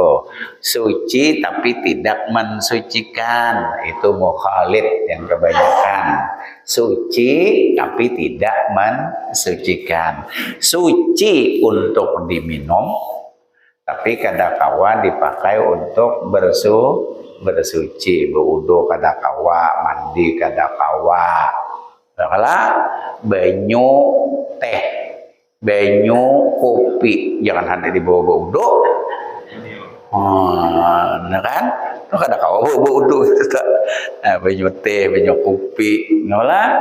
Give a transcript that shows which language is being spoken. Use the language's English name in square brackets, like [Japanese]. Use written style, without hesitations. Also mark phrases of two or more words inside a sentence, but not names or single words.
[Indonesian] Suci tapi tidak mensucikan, itu mukhalid yang kebanyakan. Suci tapi tidak mensucikan. Suci untuk diminum, tapi kadakawa dipakai untuk bersuci, berwudu kadakawa, mandi kadakawa. [Banjar] Kalau banyu teh, banyu kopi, jangan hanya dibawa wudu. Nah kan, itu kadakawa bawa wudu. Banyu teh, banyu kopi, ngolah.